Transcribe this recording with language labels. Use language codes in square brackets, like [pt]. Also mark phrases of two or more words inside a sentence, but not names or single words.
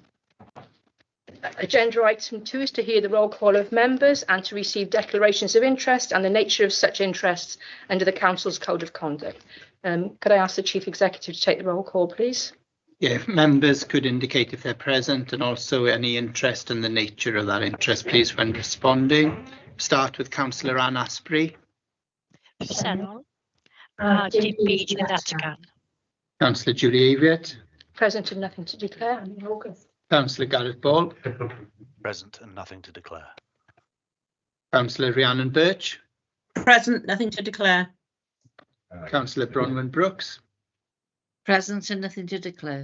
[en] Agenda item 2 is to hear the roll call of members and to receive declarations of interest and the nature of such interests under the Council's Code of Conduct. Could I ask the Chief Executive to take the roll call, please? Yeah, members could indicate if they're present and also any interest in the nature of that interest, please, when responding. Start with Councillor Anne Asprey. [cy] Presennol. Dim byd yn datgan. [en] Councillor Julie Aviett. Present and nothing to declare. Councillor Gareth Ball. Present and nothing to declare. Councillor Rhiannon Birch. Present, nothing to declare. Councillor Bronwyn Brooks. Present and nothing to declare.